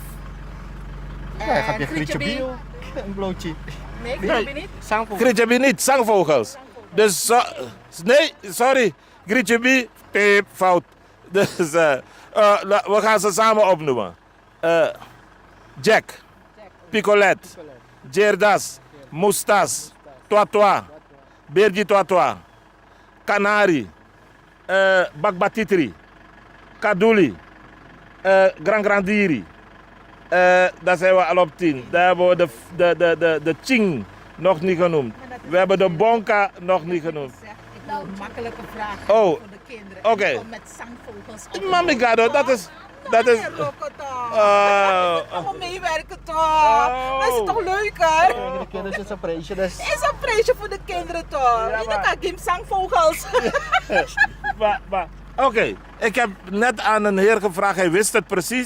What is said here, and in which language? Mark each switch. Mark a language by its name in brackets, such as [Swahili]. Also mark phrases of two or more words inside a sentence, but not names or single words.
[Dutch] Ja, heb je grietje bio. Een blootje. Nee, grietje niet. Grietje niet, zangvogels. Dus, nee, sorry. Grietje fout. Dus we gaan ze samen opnoemen. Jack, Picolet, Jerdas, Mustas, Toa, Bergi Toa, Canari, Bakbatitri, Kaduli, Grandiri. Daar zijn we al op 10. Daar hebben we de Ching nog niet genoemd. We hebben de Bonka nog niet genoemd. Ik wil een makkelijke vraag Oh, voor de kinderen. oké. Ik kom met zangvogels. Mami Gado, dat is... Kom meewerken toch? Dat is toch leuker? De kinderen is een prijsje. Dus... Is een prijsje voor de kinderen toch? Je kan geen zangvogels. Oké, ik heb net aan een heer gevraagd, hij wist het precies.